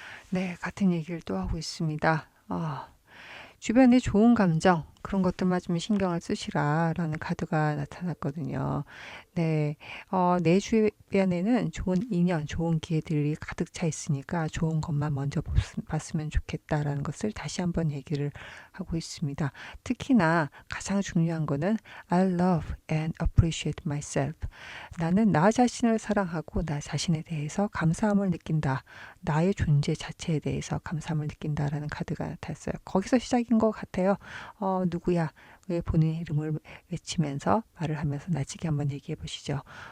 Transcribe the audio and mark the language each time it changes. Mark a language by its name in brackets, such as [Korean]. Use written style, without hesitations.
[Korean] 네, 같은 얘기를 또 하고 있습니다. 주변에 좋은 감정 그런 것들만 좀 신경을 쓰시라 라는 카드가 나타났거든요. 네, 내 주변에는 좋은 인연, 좋은 기회들이 가득 차 있으니까 좋은 것만 먼저 봤으면 좋겠다라는 것을 다시 한번 얘기를 하고 있습니다. 특히나 가장 중요한 거는 [English] I love and appreciate myself. [Korean] 나는 나 자신을 사랑하고 나 자신에 대해서 감사함을 느낀다. 나의 존재 자체에 대해서 감사함을 느낀다라는 카드가 나타났어요. 거기서 시작인 것 같아요. 누구야? 왜 본인 이름을 외치면서 말을 하면서 나지게 한번 얘기해 보시죠.